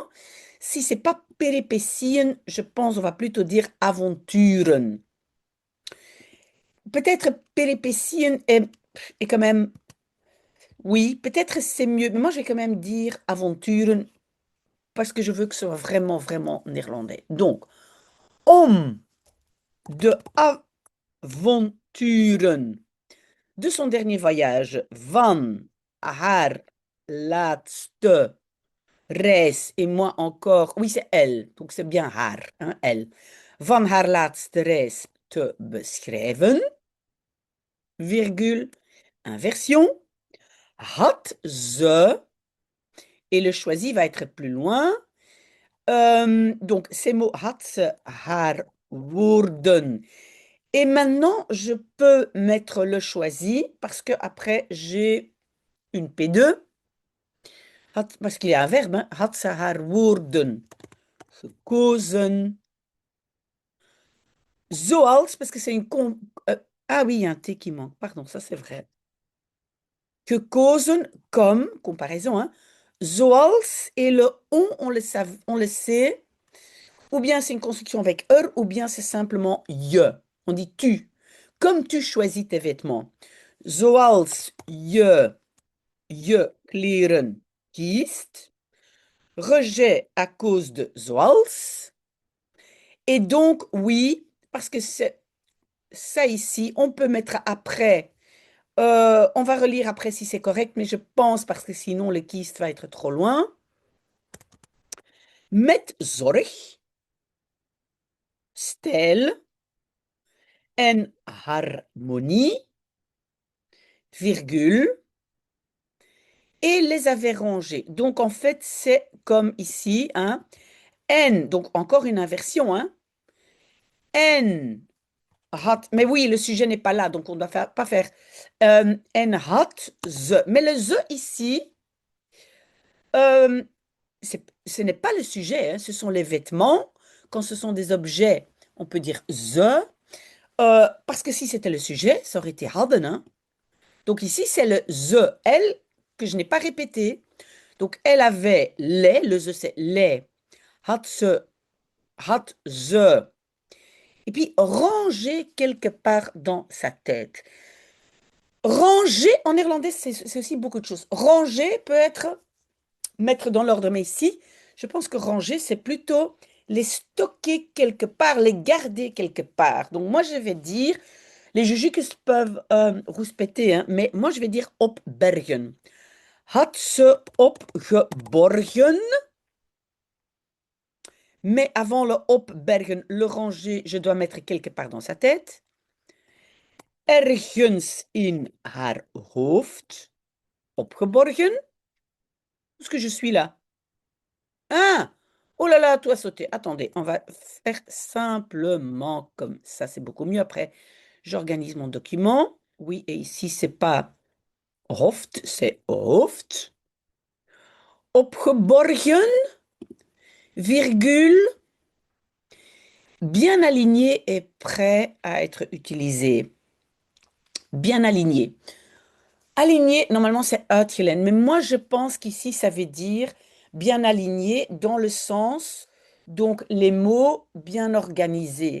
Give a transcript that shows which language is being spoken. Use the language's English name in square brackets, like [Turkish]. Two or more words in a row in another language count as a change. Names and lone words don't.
[French] Si c'est pas péripétien, je pense on va plutôt dire aventuren. Peut-être péripétien est quand même, oui, peut-être c'est mieux, mais moi je vais quand même dire aventuren parce que je veux que ce soit vraiment, vraiment néerlandais. Donc, [Dutch] om de avonturen [French] de son dernier voyage [Dutch] van haar laatste reis, [French] et moi encore, oui c'est elle, donc c'est bien haar, hein, elle, [Dutch] van haar laatste reis te beschrijven, [French] virgule, inversion, [Dutch] had ze, [French] et le choisi va être plus loin, donc ces mots [Dutch] had ze haar woorden [French] Et maintenant, je peux mettre le choisi parce que après j'ai une P2. Parce qu'il y a un verbe, hein. [Dutch] Had ze haar woorden gekozen zoals, [French] parce que c'est une... ah oui, il y a un T qui manque. Pardon, ça c'est vrai. Gekozen comme, comparaison, hein. Zoals et le on le sait. Ou bien c'est une construction avec er, ou bien c'est simplement je. On dit tu. Comme tu choisis tes vêtements. [Dutch] Zoals je kleren kiest. [French] Rejet à cause de zoals. Et donc, oui, parce que c'est ça ici, on peut mettre après. On va relire après si c'est correct, mais je pense parce que sinon le kiest va être trop loin. [Dutch] Met zorg, stijl en harmonie, [French] virgule, et les avait rangés. Donc en fait, c'est comme ici, hein. N, donc encore une inversion, hein. N had, mais oui, le sujet n'est pas là, donc on ne doit pas faire [Dutch] en had ze. [French] Mais le ze ici, euh, ce n'est pas le sujet, hein, ce sont les vêtements. Quand ce sont des objets, on peut dire ze. Parce que si c'était le sujet, ça aurait été hadden, hein. Donc ici, c'est le ze, elle, que je n'ai pas répété. Donc elle avait les, le ze c'est les, [Dutch] had ze. [French] Et puis ranger quelque part dans sa tête. Ranger, en néerlandais, c'est aussi beaucoup de choses. Ranger peut être mettre dans l'ordre, mais ici, je pense que ranger, c'est plutôt les stocker quelque part, les garder quelque part. Donc moi, je vais dire, les jujukes peuvent rouspéter, hein, mais moi, je vais dire opbergen. [Dutch] Had ze opgeborgen, [French] mais avant le opbergen, le ranger, je dois mettre quelque part dans sa tête. [Dutch] Ergens in haar hoofd, opgeborgen. [French] Est-ce que je suis là? Ah! Oh là là, tout a sauté. Attendez, on va faire simplement comme ça, c'est beaucoup mieux. Après, j'organise mon document. Oui, et ici, c'est pas hoofd, c'est hoofd. [Dutch] Opgeborgen, [French] virgule, bien aligné et prêt à être utilisé. Bien aligné. Aligné, normalement, c'est uitgelen. Mais moi, je pense qu'ici, ça veut dire bien aligné dans le sens, donc les mots bien organisés.